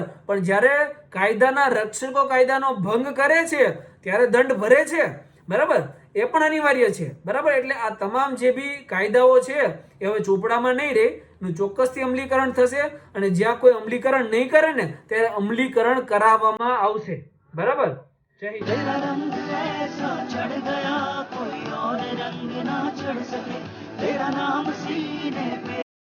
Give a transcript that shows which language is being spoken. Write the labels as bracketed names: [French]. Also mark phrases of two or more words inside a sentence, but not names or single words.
[Gujarati] પણ જ્યારે કાયદાના રક્ષકો કાયદાનો ભંગ કરે છે, ત્યારે દંડ ભરે છે, બરાબર. એ પણ અનિવાર્ય છે, બરાબર. એટલે આ તમામ જે બી કાયદાઓ છે એ હવે ચોપડામાં નહીં રહે, એનું ચોક્કસથી અમલીકરણ થશે. અને જ્યાં કોઈ અમલીકરણ નહીં કરે ને, ત્યારે અમલીકરણ કરાવવામાં આવશે, બરાબર. જય હિન્દ. [Hindi] तेरा रंग ऐसा चढ़ गया कोई और रंग ना चढ़ सके तेरा नाम सीने पे